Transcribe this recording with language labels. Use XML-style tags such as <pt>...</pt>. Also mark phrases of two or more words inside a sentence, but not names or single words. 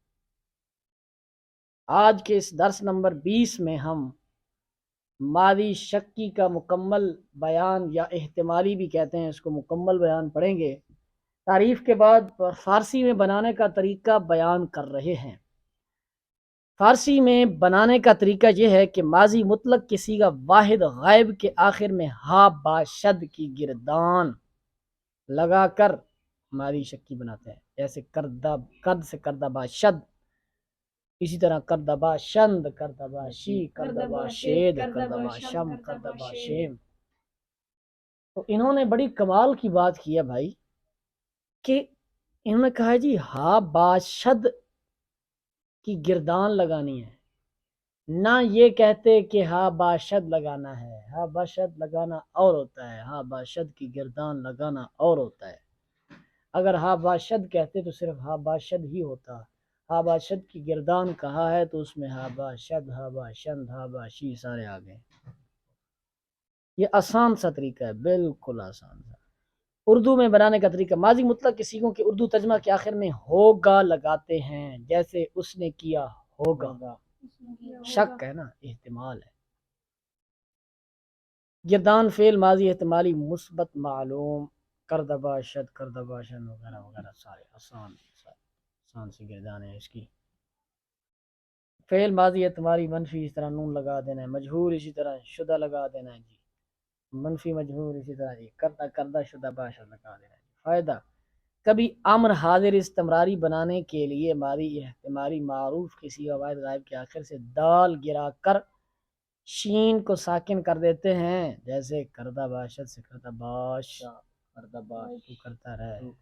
<ur>آج کے اس درس نمبر 20 میں ہم ماضی شکی کا مکمل بیان یا احتمالی بھی کہتے ہیں، اس کو مکمل بیان پڑھیں گے۔ تعریف کے بعد فارسی میں بنانے کا طریقہ بیان کر رہے ہیں۔ فارسی میں بنانے کا طریقہ یہ ہے کہ ماضی مطلق کے صیغہ واحد غائب کے آخر میں ہا با شد کی گردان لگا کر ماضی شکی بناتے ہیں، جیسے کرد سے</ur> <fa>کردہ با شد،</fa> <ur>اسی طرح</ur> <fa>کردہ با شند، کردہ با شی، کردہ با شید، کردہ با شم، کردہ با شیم۔</fa> <ur>تو انہوں نے بڑی کمال کی بات کی ہے بھائی، کہ انہوں نے کہا جی</ur> <fa>ہا با شد</fa> <ur>کی گردان لگانی ہے، نہ یہ کہتے کہ</ur> <fa>ہا باشد</fa> <ur>لگانا ہے۔</ur> <fa>ہا باشد</fa> <ur>لگانا اور ہوتا ہے،</ur> <fa>ہا باشد</fa> <ur>کی گردان لگانا اور ہوتا ہے۔ اگر</ur> <fa>ہا باشد</fa> <ur>کہتے تو صرف</ur> <fa>ہا باشد</fa> <ur>ہی ہوتا،</ur> <fa>ہا باشد</fa> <ur>کی گردان کہا ہے تو اس میں</ur> <fa>ہا باشد، ہا باشند، ہا باشی</fa> <ur>سارے آ گئے۔ یہ آسان سا طریقہ ہے، بالکل آسان سا۔ اردو میں بنانے کا طریقہ، ماضی مطلق کے صیغوں کے اردو ترجمہ کے آخر میں ہوگا لگاتے ہیں، جیسے اس نے کیا ہوگا، شک ہے نا، احتمال ہے۔ گردان فعل ماضی احتمالی مثبت معلوم،</ur> <fa>کردہ باشد، کردہ باشن</fa> <ur>وغیرہ وغیرہ سارے آسان سی گردان ہے اس کی۔ فعل ماضی احتمالی منفی، اس طرح نون لگا دینا ہے، مجہور اسی طرح شدہ لگا دینا ہے جی، منفی مجہور اسی طرح جی،</ur> <fa>کردہ شدہ باشد</fa> <ur>لگا دینا ہے۔ فائدہ، کبھی امر حاضر استمراری بنانے کے لیے ماضی احتمالی معروف کی صیغہ واحد غائب کے آخر سے دال گرا کر شین کو ساکن کر دیتے ہیں، جیسے</ur> <fa>کردہ باشد</fa> <ur>سے</ur> <fa>کردہ باش، کردہ باش</fa> <ur>تو کرتا رہے۔</ur>